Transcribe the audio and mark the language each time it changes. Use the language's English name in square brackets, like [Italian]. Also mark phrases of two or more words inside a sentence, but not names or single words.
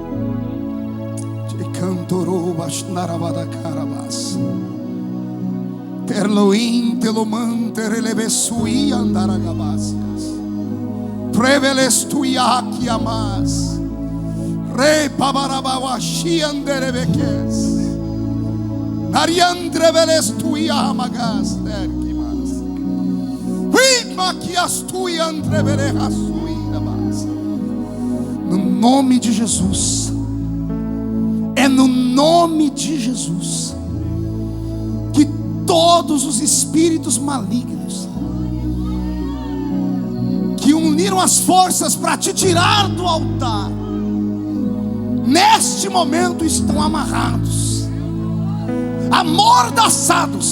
[Portuguese] Terloim, teloman, terelebesui, andaragabasias. Prevelestuiaki amas. Re pabarabawashi anderebeques. Nariandrevelestuia amagas. No nome de Jesus, é no nome de Jesus que todos os espíritos malignos que uniram as forças para te tirar do altar, neste momento estão amarrados, amordaçados.